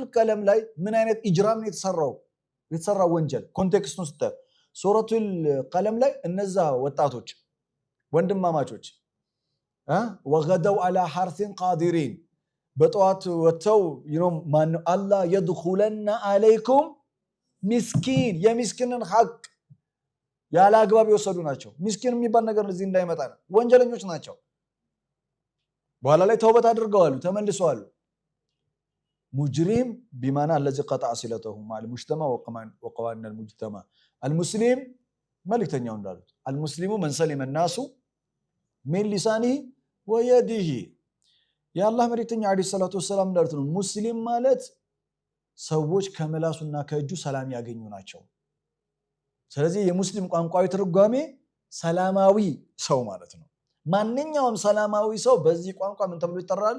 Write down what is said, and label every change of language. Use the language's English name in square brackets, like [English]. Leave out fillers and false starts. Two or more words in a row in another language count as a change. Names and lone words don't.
[Amharic] ቀለም ላይ ምን አይነት ኢጅራም ነው የተሰራው ወንጀል ኮንቴክስቱን ስታይ ሱረቱል ቀለም ላይ እነዛ ወጣቶች ወንድማማቾች [Arabic] وغدوا على حرث قادرين [Amharic] በጠዋት ወጥተው ማን አላህ [Arabic] يدخلنها عليكم مسكين [Amharic] የሚስኪንን ሐቅ ያለ አግባብ የወሰዱ ናቸው። ሚስኪን የሚባል ነገር እዚህ እንዳይመጣ ነው። ወንጀለኞች ናቸው። በኋላ ላይ ተውበት አድርገዋል፣ ተመልሰዋል። [Arabic] مجرم بمعنى الذي قطع صلته مع المجتمع وقوانين المجتمع المسلم [Amharic] መልእክተኛው እንዳሉት [Arabic] المسلم من سلم الناس من لسانه ويده [Amharic] የአላህ መልእክተኛ [Arabic] عليه الصلاة والسلام [Amharic] እንዳሉት ነው። ሙስሊም ማለት ሰዎች ከመላሱና ከእጁ ሰላም ያገኙ ናቸው። ስለዚህ የሙስሊም ቋንቋዊ ትርጓሜ ሰላማዊ ሰው ማለት ነው። ማንኛውም ሰላማዊ ሰው በዚህ ቋንቋ ምን ተብሎ ይጠራል?